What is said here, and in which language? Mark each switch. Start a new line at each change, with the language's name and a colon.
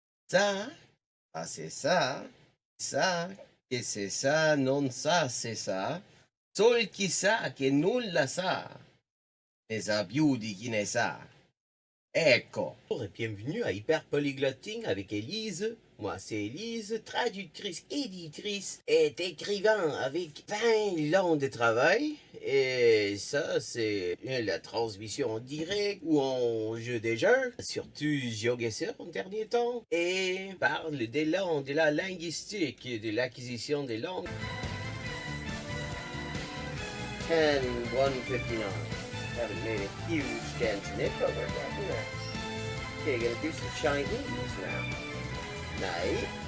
French: Ça, c'est ça, que c'est ça,
Italian: non ça, c'est ça, sol chi sa che nulla sa, ne sa più di chi ne sa. Ecco.
French: Bonjour et bienvenue à Hyperpolyglotting avec Elise. Moi, c'est Elise, traductrice, éditrice et écrivain avec 20 ans de travail. Et ça, c'est la transmission en direct ou en jeu des jeux, surtout GeoGuessr en dernier temps. Et parle des langues, de la linguistique, de l'acquisition des langues. 10:159.
English: Haven't made a huge dent in it, but we're getting there. Okay, gonna do some Chinese now.
Swedish: Nej.